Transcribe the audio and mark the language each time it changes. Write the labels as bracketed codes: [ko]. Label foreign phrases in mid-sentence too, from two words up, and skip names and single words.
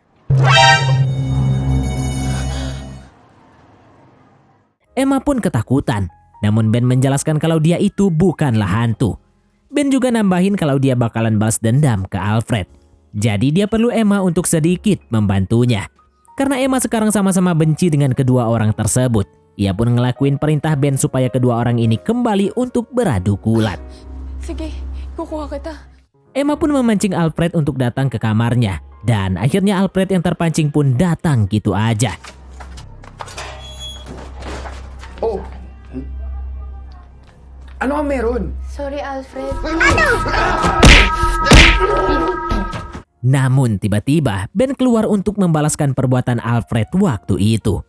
[id] Emma pun ketakutan, namun Ben menjelaskan kalau dia itu bukanlah hantu. Ben juga nambahin kalau dia bakalan balas dendam ke Alfred. Jadi dia perlu Emma untuk sedikit membantunya. Karena Emma sekarang sama-sama benci dengan kedua orang tersebut. Ia pun ngelakuin perintah Ben supaya kedua orang ini kembali untuk beradu gulat. [tl] Sige, kukuha kita. [id] Emma pun memancing Alfred untuk datang ke kamarnya. Dan akhirnya Alfred yang terpancing pun datang gitu aja. [tl] Oh! Ano ang meron? Sorry, Alfred. [id] Namun tiba-tiba Ben keluar untuk membalaskan perbuatan Alfred waktu itu.